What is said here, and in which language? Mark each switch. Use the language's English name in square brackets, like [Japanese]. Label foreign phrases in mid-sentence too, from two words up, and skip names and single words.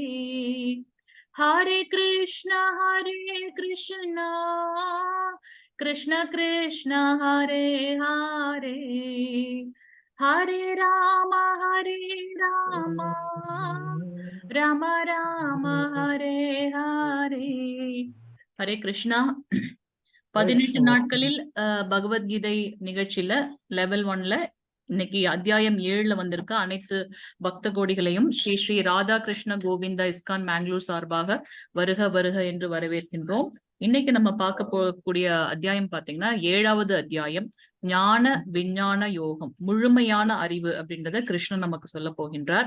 [Sanskrit] हरे कृष्ण कृष्ण कृष्ण हरे हरे हरे राम राम राम हरे हरे। हरे कृष्णा। [Tamil] 18 நாட்களில் பகவத்கீதை நிகழ்ச்சியில லெவல் 1ல இன்னைக்கு அத்தியாயம் 7ல வந்திருக்க அனைத்து பக்த கோடிகளையும் ஸ்ரீ ஸ்ரீ ராதாகிருஷ்ண கோவிந்தா இஸ்கான் மேங்களூர் சார்பாக வருக வருக என்று வரவேற்கின்றோம். இன்னைக்கு நம்ம பார்க்க போகக்கூடிய அத்தியாயம் பாத்தீங்கன்னா 7வது அத்தியாயம் ஞான விஞ்ஞான யோகம், முழுமையான அறிவு அப்படின்றத கிருஷ்ணன் நமக்கு சொல்ல போகின்றார்.